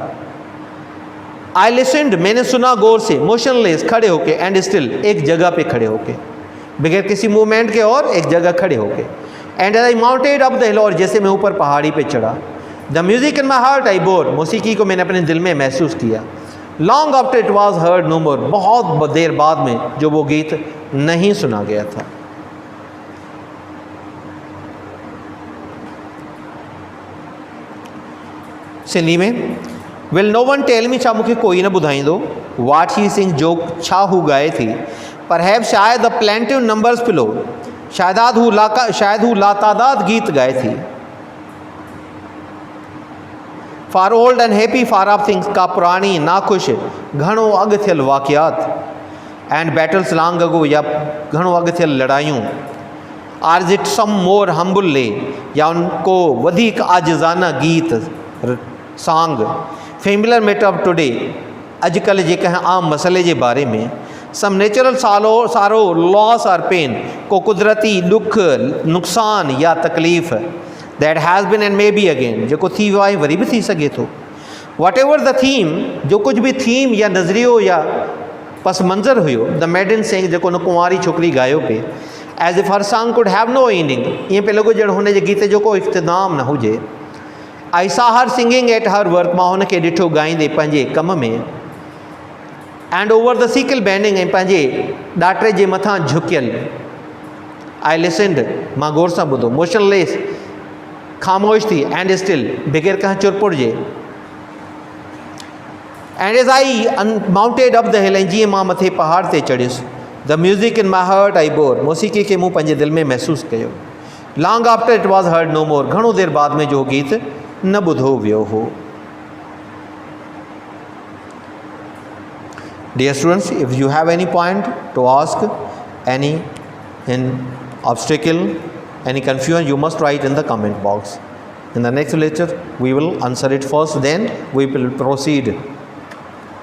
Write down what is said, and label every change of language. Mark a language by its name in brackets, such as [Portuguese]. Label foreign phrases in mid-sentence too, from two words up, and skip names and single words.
[English] I listened, [Hindi] मैंने सुना गौर से. मोशनलेस, खड़े होके. [English] and still, [Hindi] एक जगह पे खड़े होके, बगैर किसी मूवमेंट के, और एक जगह खड़े होके. [English] and I mounted up the hill, [Hindi] और जैसे मैं ऊपर पहाड़ी पे चढ़ा. [English] the music in my heart I bore, [Hindi] मौसीकी को मैंने अपने दिल में महसूस किया. [English] long after it was heard no more, [Hindi] बहुत देर बाद में जो वो गीत नहीं सुना गया था. सिंधी में, [English] Will no one tell me, [Sindhi] छा मूंखे कोई न ॿुधाईंदो, [English] what she sings, [Sindhi] जो छा हू गाए थी. परहैप, शायद [English] the plaintive numbers flow, [Sindhi] शायद हू लातादाद गीत गाए थी. [English] for old and happy far off things, [Sindhi] का पुरानी नाखुश घणो अॻु थियल वाक़यात. [English] and battles long ago, [Sindhi] या घणो अॻु थियल लड़ायूं. [English] or is it some more humble lay, [Sindhi] या उनको वधीक आजिज़ाना गीत, [English] सॉन्ग. familiar matter of today, [Sindhi] अॼुकल्ह जे कंहिं आम मसइले जे बारे में. [English] some natural sorrow loss or pain, [Sindhi] को कुदरती दुख, नुक़सान या तकलीफ़. [English] that has been and may be again, [Sindhi] जेको थी वियो आहे वरी बि थी सघे थो. [English] whatever the theme, [Sindhi] जो कुछ भी थीम या नज़रियो या पस मंज़र हुयो. [English] the maiden sang, [Sindhi] जेको न कुंवारी छोकिरी गायो पे. [English] as if her song could have no ending, [Sindhi] ईअं पियो लॻो ॼण हुन जे गीत जो को इख़्तिताम न हुजे. [English] I saw her singing at her work, [Sindhi] मां हुनखे ॾिठो ॻाईंदे पंहिंजे कम में। [English] and over the sickle bending, [Sindhi] ऐं पंहिंजे ॾाटरे जे मथां झुकियल। [English] I listened, [Sindhi] मां गौर सां ॿुधो। मोशनलेस, ख़ामोश थी। [English] and still, [Sindhi] बग़ैर कंहिं चुरपुर जे। [English] and as I mounted up the hill, [Sindhi] ऐं जीअं मां मथे पहाड़ ते चढ़ियुसि। [English] the music in my heart I bore, [Sindhi] मौसीक़ी खे मूं पंहिंजे दिलि में महसूसु कयो। [English] long after it was heard no more, [Sindhi] घणो देरि बाद में जो गीत न ॿुधो वियो हो। [English] Dear students, if you have any point to ask, any obstacle, any confusion, you must write in the comment box. In the next lecture, we will answer it first, then we will proceed.